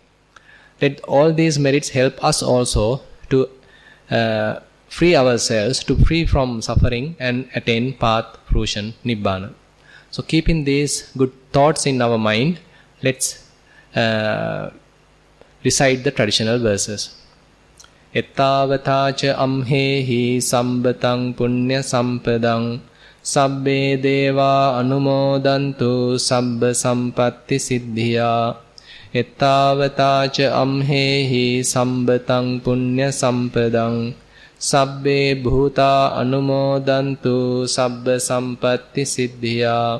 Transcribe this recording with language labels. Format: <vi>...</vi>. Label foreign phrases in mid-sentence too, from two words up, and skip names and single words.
<en>Let all these merits help us also to free ourselves, to free from suffering and attain path, fruition, nibbana. So keeping these good thoughts in our mind, let's recite the traditional verses.</en> <pi>Ettavatacha amhehi sambatang punya sampadang sabbe deva anumodantu sabba sampatti siddhiya. Ettavatacha amhehi sambatang punya sampadang sabbe bhuta anumodantu sabba sampatti siddhiya.</pi>